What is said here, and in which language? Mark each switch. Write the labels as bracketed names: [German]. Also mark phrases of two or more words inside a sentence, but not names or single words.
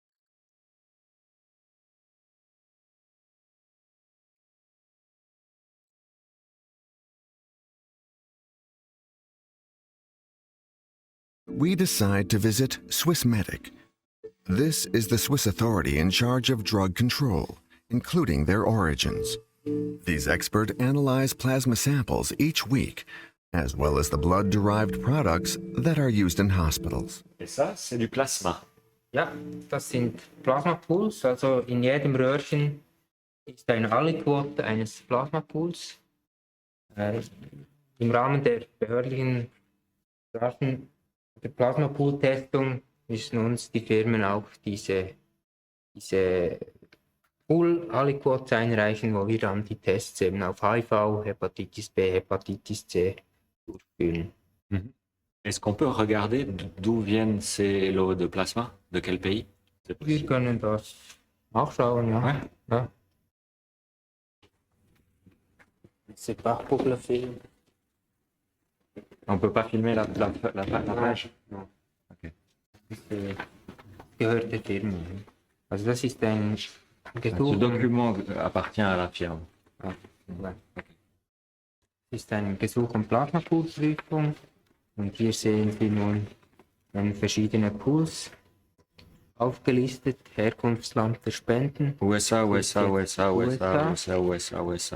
[English] We decide to visit Swissmedic. This is the Swiss authority in charge of drug control, including their origins. These experts analyze plasma samples each week, as well as the blood-derived products that are used in hospitals. [French] Et ça, c'est du Plasma. [German] Ja, das sind Plasmapools. Also in jedem Röhrchen ist eine Aliquote eines Plasmapools. Im Rahmen der behördlichen Raschen der Plasmapool-Testung müssen uns die Firmen auch diese Pool-Aliquotes einreichen, wo wir dann die Tests eben auf HIV, Hepatitis B, Hepatitis C durchführen. [French] Est-ce qu'on peut regarder d'où viennent ces lots de plasma? De quel pays? [German] Wir können das nachschauen, ja. [French] Ouais. Ja. C'est pas pour le film. On peut pas filmer la page? Non. Okay. [German] Das gehört der Firma. Also das ist ein Gesuch. [French] Ce document appartient à la firme. [German] Ja. Das ist ein Gesuch um Plasmapoolprüfung. Und hier sehen Sie nun verschiedene Pools aufgelistet. Herkunftsland der Spenden. USA, USA, USA, USA, USA, USA, USA.